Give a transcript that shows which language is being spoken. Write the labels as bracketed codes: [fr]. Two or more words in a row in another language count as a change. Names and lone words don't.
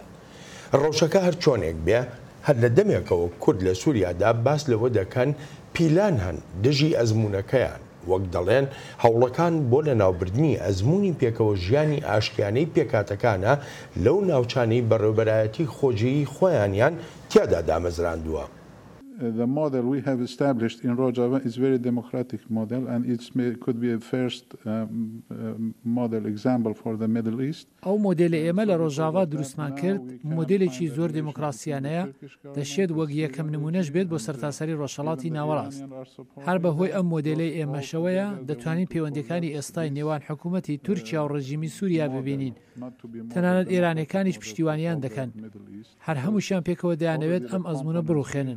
[ckb] ڕەوشەکە هەر چۆنێک بێ هەر لە دەمێکەوە کورد لە سووریادا باس لەوە دەکەن پیلان هەن دژی ئەزمونونەکەیان وەک دەڵێن هەوڵەکان بۆ لە ناوبردنی ئەزمموی پێکەوە ژیانی ئاشتیانەی پێکاتەکانە لەو ناوچانەی بەڕێوەبەرایەتی خۆجیی خۆیانیان تیادا دامەزراندووە. [en] The model we have established in Rojava is very democratic model and it could be a first model example for the Middle East. [ckb] ئەو مۆدێلە ئێمە لە ڕۆژاوا دروستمان کرد مۆدلێکی زۆر دموکراسیانەیە دەشێت وەک یەکەم نمونەش بێت بۆ سەرتاسەری ڕۆژهەڵاتی ناوەڕاست. هەر بەهۆی ئەم مۆدلەی ئێمەشەوەیە دەتوانین پەیوەندەکانی ئێستای نێوان حکوومەتی تورکیا و ڕژیمی سووریا ببینین. تەنانەت ئێرانیەکانیش پشتیوانیان دەکەن. هەر هەمووشیان پێکەوە دەیانەوێت ئەم ئەزمونە بڕوخێنن.